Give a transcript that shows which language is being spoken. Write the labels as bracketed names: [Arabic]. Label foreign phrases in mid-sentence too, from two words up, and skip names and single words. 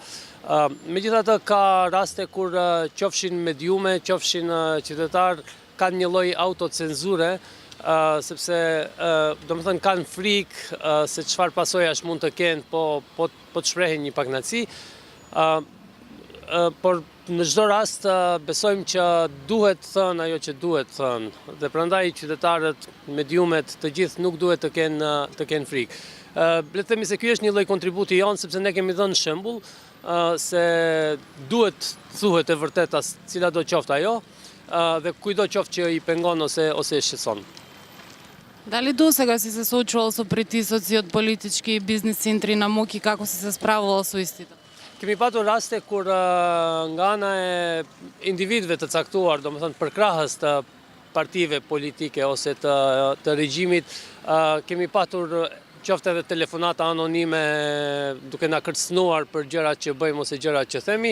[Albanian] Megjithatë ka raste kur qofshin mediume, qofshin qytetarë kanë një lloj autocenzure, sepse domethënë kanë frikë se çfarë pasojash mund të kenë po të shprehin një pakënaqësi, por në çdo rast besojmë që duhet thënë ajo që duhet thënë, dhe prandaj qytetarët, mediumet, të gjithë nuk duhet të kenë frikë. Le të themi se ky është një lloj kontributi jon, sepse ne kemi dhënë shembull se duhet thuhet e vërteta cila do qoftë ajo, dhe kujdo qoftë që i pengon ose e shqetëson. [Macedonian] Дали досега си се соочувал со притисоци од политички и бизнис центри на МОК и како си се справувал со истите? [Albanian] Kemi patur raste kur nga ana e individëve të caktuar, domethënë përkrahës të partive politike ose të regjimit, kemi patur qoftë edhe telefonata anonime duke na kërcënuar për gjërat që bëjmë ose gjërat që themi.